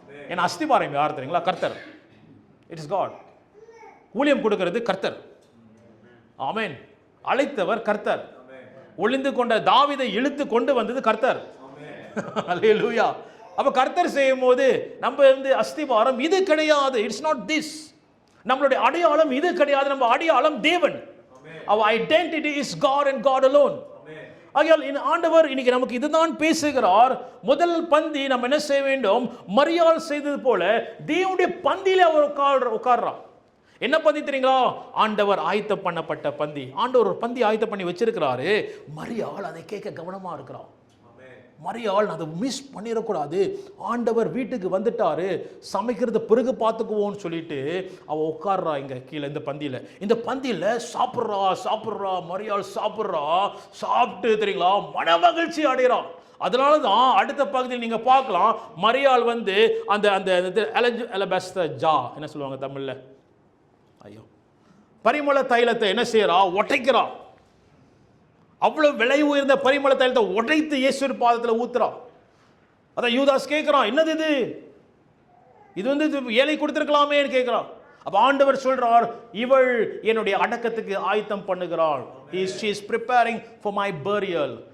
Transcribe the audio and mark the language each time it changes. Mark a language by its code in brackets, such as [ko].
[ta] ஏன்னா அஸ்திபாரம் யார் தெரியுங்களா? கர்த்தர். [en] It is God. [ta] ஊழியம் கொடுக்கிறது கர்த்தர். ஆமென். அழைத்தவர் கர்த்தர். ஒளிந்து கொண்ட தாவீதை இழுத்து கொண்டு வந்தது கர்த்தர். அல்லேலூயா. அப்ப கர்த்தர் செய்யும் போது நம்ம அஸ்திபாரம் இது கிடையாது. [en] It's not this. [ta] நம்மளுடைய அடையாளம் இது கிடையாது. நம்ம அடையாளம் தேவன். [en] our identity is God and God alone. [ta] ஆகையால் ஆண்டவர் இன்னைக்கு நமக்கு இதுதான் பேசுகிறார். முதல் பந்தி நம்ம என்ன செய்ய வேண்டும்? மரியாள் செய்தது போல தேவனுடைய பந்தியில அவர் உட்கார்றார். என்ன பந்தி தெரியுங்களா? ஆண்டவர் ஆயத்தம் பண்ணப்பட்ட பந்தி. ஆண்டவர் ஒரு பந்தி ஆயத்தம் பண்ணி வச்சிருக்கிறாரு. மரியாள் அதை கேட்க கவனமா இருக்கிறார். மரியாள் அதை மிஸ் பண்ணிடக்கூடாது. ஆண்டவர் வீட்டுக்கு வந்துட்டாரு, சமைக்கிறது பிறகு பார்த்துக்குவோன்னு சொல்லிட்டு அவ உட்கார்றா இங்க கீழே இந்த பந்தியில சாப்பிட்றா மரியாள் சாப்பிட்டு தெரியுங்களா மனமகிழ்ச்சி அடைகிறான். அதனால தான் அடுத்த பகுதியில் நீங்க பார்க்கலாம், மரியாள் அந்த அலபஸ்தர் ஜா என்ன சொல்லுவாங்க தமிழ்ல, ஐயோ, பரிமள தைலத்தை என்ன செய்யறா? ஒட்டைக்கிறா. அவ்வளவு விலை உயர்ந்த பரிமள தைலத்தை உடைத்து இயேசு பாதத்தில் ஊத்துறா. அதான் யூதாஸ் கேட்கிறான், என்னது இது ஏழை கொடுத்திருக்கலாமே கேட்கிறான். அப்ப ஆண்டவர் சொல்றார், இவள் என்னுடைய அடக்கத்துக்கு ஆயத்தம் பண்ணுகிறாள். [en] she is preparing for my burial.